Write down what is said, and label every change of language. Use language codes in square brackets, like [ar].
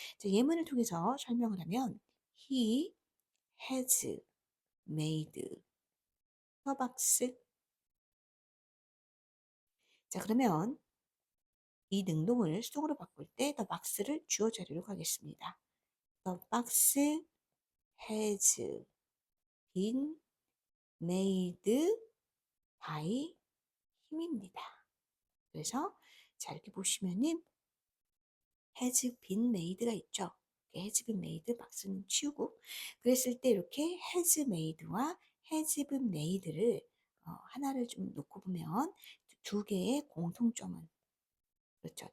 [ko] 자, 예문을 통해서 설명을 하면 [en] He has made a box. [ko] 자, 그러면 이 능동을 수동으로 바꿀 때 the box를 주어 자리로 가겠습니다. [en] The box has been made by [ko] 힘입니다. 그래서 자, 이렇게 보시면은 has been made가 있죠. has been made 박스는 치우고 그랬을 때 이렇게 has made와 has been made를 하나를 좀 놓고 보면 두 개의 공통점은 그렇죠.